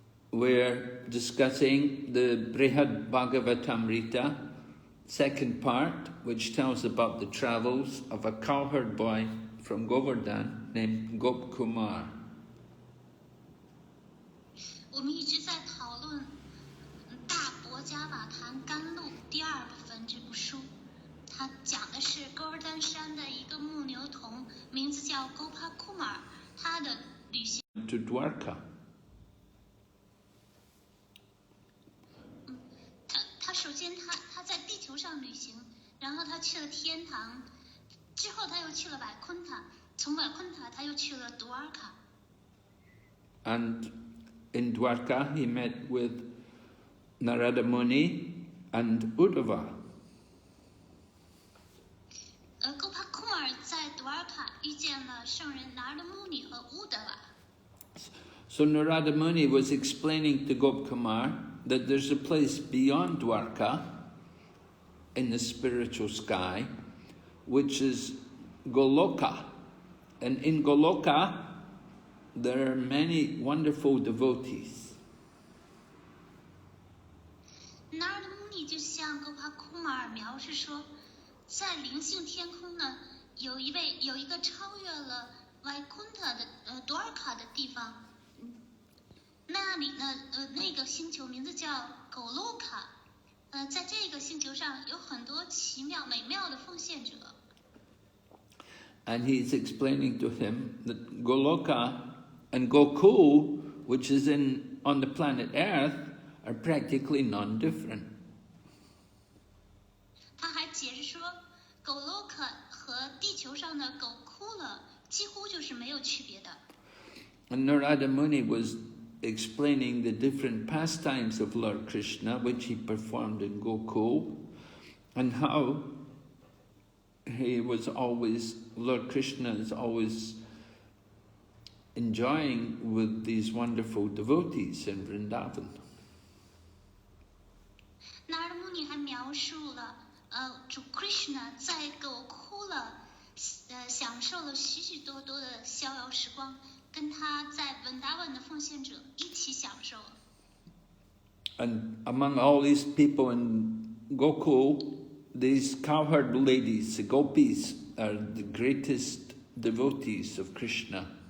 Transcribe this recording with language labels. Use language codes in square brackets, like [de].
[en] We're discussing the Brihad Bhagavatamrta, second part, which tells about the travels of a cowherd boy from Govardhan named Gopakumar. [zh] 我们一直在讨论大伯加瓦坛甘露第二部分这部书。他讲的是戈尔丹山的一个牧牛童，名字叫 Gopakumar， 他的旅行。 [en] To Dwarka. [zh] 他首先他在地球上旅行，然后他去了天堂，之后他又去了瓦昆塔，从瓦昆塔他又去了 Dwarka。 [en] And in Dwarka he met with Narada Muni and Uddhava. [zh] Gopakumar 在 Dwarka 遇见了圣人 Narada Muni 和 Uddhava。 [en] So Narada Muni was explaining to Gopakumar that there's a place beyond Dwarka in the spiritual sky, which is Goloka. And in Goloka, there are many wonderful devotees. [zh] Narada Muni 就向 Gopakumar 描述说，在灵性天空呢，有一个超越了 Vaikuntha 的Dwarka 的地方，那里呢那个星球名字叫 Goloka， 在这个星球上有很多奇妙美妙的奉献者。 [en] And he's explaining to him that Goloka and Gokul, which is on the planet Earth, are practically non-different. [zh] 他还解释说 ，Goloka 和地球上的 Gokula 几乎就是没有区别的。 [en] And Narada Muni was explaining the different pastimes of Lord Krishna, which he performed in Gokul, and how Lord Krishna is always enjoying with these wonderful devotees in Vrindavan. [zh] Narada Muni 还描述了，主 Krishna 在 Gokula 享受了许许多多的逍遥时光，跟他在 Vrindavan 的奉献者一起享受。 [en] And among all these people in Gokul, these cowherd ladies, the gopis, are the greatest devotees of Krishna.